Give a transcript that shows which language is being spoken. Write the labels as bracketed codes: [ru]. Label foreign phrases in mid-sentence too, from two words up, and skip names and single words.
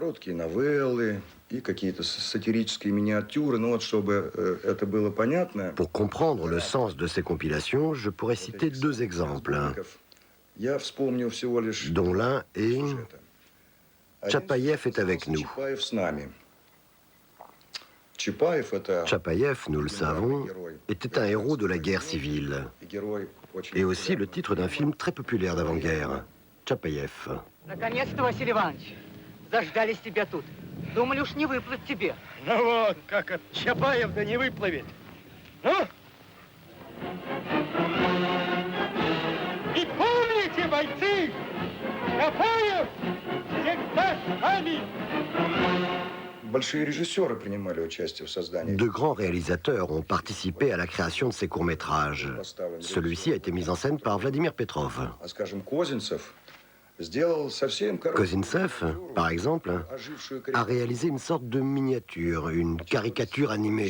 [fr] Pour comprendre le sens de ces compilations, je pourrais citer deux exemples, dont l'un est « Tchapaïev est avec nous ». Tchapaïev, nous le savons, était un héros de la guerre civile et aussi le titre d'un film très populaire d'avant-guerre, Tchapaïev. [ru] Наконец-то, Василий Иванович, заждались тебя тут. Думали, уж не выплыть тебе. Ну вот, как от Чапаев да не выплывет. Ну? И помните, бойцы, Чапаев всегда с нами. [fr] De grands réalisateurs ont participé à la création de ces courts-métrages. Celui-ci a été mis en scène par Vladimir Petrov. Kozintsev, par exemple, a réalisé une sorte de miniature, une caricature animée.